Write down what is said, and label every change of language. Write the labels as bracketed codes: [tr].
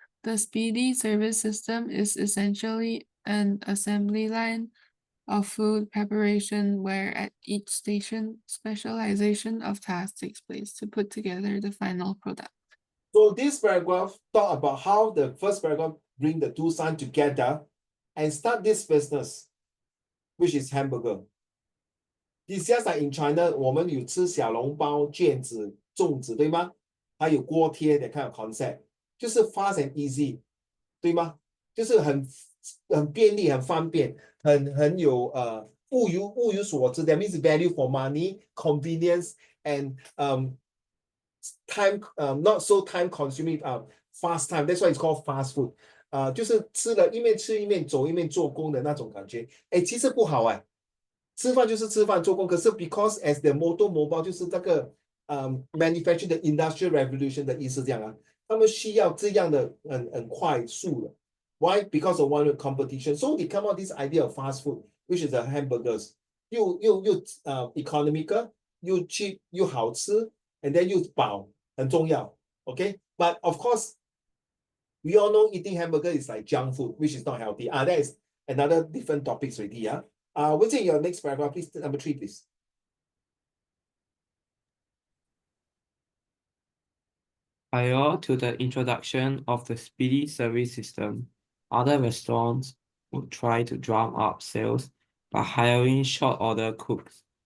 [en] The speedy service system is essentially an assembly line of food preparation where at each station, specialization of tasks takes place to put together the final product. So this paragraph talk about how the first paragraph bring the 2 sons together and start this business, which is hamburger. It's just like in China, [zh] 我们有吃小笼包、卷子、粽子，对吗？还有锅贴的 [en] kind of concept， [zh] 就是 [en] fast and easy， [zh] 对吗？就是很便利、很方便、很有物有所值。 [en] That means value for money, convenience, and time not so time consuming fast time. That's why it's called fast food. [zh] 就是吃了一面吃一面走一面做工的那种感觉。其实不好吃饭就是吃饭做工，可是 [en] because as the mobile [zh] 就是这个 [en] manufacturing [zh] 的 [en] industrial revolution [zh] 的意思这样他们需要这样的很快速的。 [en] Why? Because of one competition. So they come out this idea of fast food. which is the hamburgers. [zh] 又 [en] economical, [zh] 又 [en] cheap, [zh] 又好吃 [en] and then [zh] 又饱，很重要。 [en] Okay, but of course, we all know eating hamburger is like junk food, which is not healthy. That is another different topics already. Yeah. What's in your next paragraph, please? Number 3, please. Prior to the introduction of the speedy service system, other restaurants would try to drum up sales by hiring short order cooks.